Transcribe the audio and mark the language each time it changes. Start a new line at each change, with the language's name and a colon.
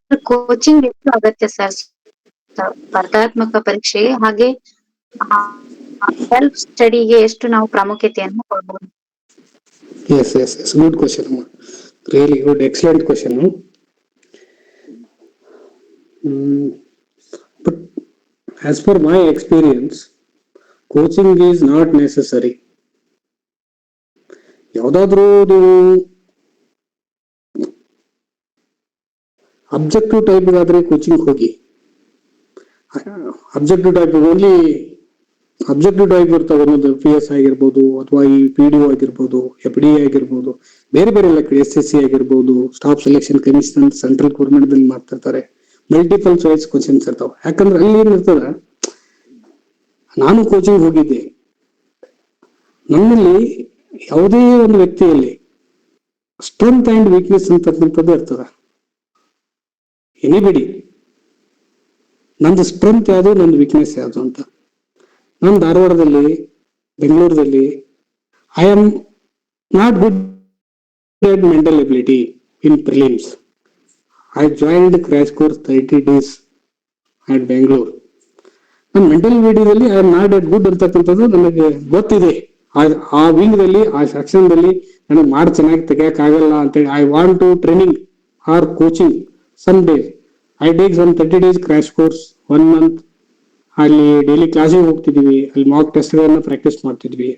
Kannada: Coaching ಎಷ್ಟು ಅಗತ್ಯ sir ಸ್ಪರ್ಧಾತ್ಮಕ ಪರೀಕ್ಷೆಗೆ, ಹಾಗೆ ಸೆಲ್ಫ್ ಸ್ಟಡಿಗೆ ಎಷ್ಟು ನಾವು ಪ್ರಾಮುಖ್ಯತೆಯನ್ನು ಕೊಡ್ಬೋದು?
English: Yes, yes, yes. Good question. Really good, excellent question. But as per my experience, coaching is not necessary.
Kannada: ಯಾವುದಾದ್ರೂ ನೀವು ಅಬ್ಜೆಕ್ಟಿವ್ ಟೈಪ್ ಆದ್ರೆ ಕೋಚಿಂಗ್ ಹೋಗಿ. Objective type only objective type ಇರ್ತಾವೆ, ಒಂದೊಂದು PS ಆಗಿರ್ಬೋದು, ಅಥವಾ ಈ PDO ಆಗಿರ್ಬೋದು, FDA ಆಗಿರ್ಬೋದು, ಬೇರೆ ಬೇರೆ ಎಲ್ಲ SSC ಆಗಿರ್ಬೋದು, staff selection commission central government ದಲ್ಲಿ ಮಾಡ್ತಿರ್ತಾರೆ. ಮಲ್ಟಿಪಲ್ ಚಾಯ್ಸ್ ಕ್ವಶನ್ಸ್ ಇರ್ತಾವ. ಯಾಕಂದ್ರೆ ಅಲ್ಲಿ ಏನಿರ್ತದ, ನಾನು ಕೋಚಿಂಗ್ ಹೋಗಿದ್ದೆ, ನನ್ನಲ್ಲಿ ಯಾವುದೇ ಒಂದು ವ್ಯಕ್ತಿಯಲ್ಲಿ ಸ್ಟ್ರೆಂತ್ ಅಂಡ್ ವೀಕ್ನೆಸ್ ಅಂತಕ್ಕಂಥದ್ದು ಇರ್ತದ. ಎನಿಬಡಿ ನಂದು ಸ್ಟ್ರೆಂತ್ ಯಾವುದು, ನಂದು ವೀಕ್ನೆಸ್ ಯಾವುದು ಅಂತ. ನಾನು ಧಾರವಾಡದಲ್ಲಿ, ಬೆಂಗಳೂರಲ್ಲಿ
English: I am not good at mental ability in prelims. I joined crash course 30 days at Bangalore. ನಾನು mental ability I am not at good
Kannada: ಅಂತಕ್ಕಂಥದ್ದು ನನಗೆ ಗೊತ್ತಿದೆ. ಆ ವಿಂಗ್ದಲ್ಲಿ, ಆ ಸೆಕ್ಷನ್ದಲ್ಲಿ ನನಗೆ ಮಾಡಿ ಚೆನ್ನಾಗಿ ತೆಗಿಯಕ್ ಆಗಲ್ಲ ಅಂತೇಳಿ
English: I want to training or coaching some days. I take some 30 days crash course 1 month.
Kannada: ಅಲ್ಲಿ ಡೈಲಿ ಕ್ಲಾಸಿಗೆ ಹೋಗ್ತಿದ್ವಿ, ಅಲ್ಲಿ ಮಾಕ್ ಟೆಸ್ಟ್ ಗಳನ್ನ ಪ್ರಾಕ್ಟೀಸ್ ಮಾಡ್ತಿದ್ವಿ.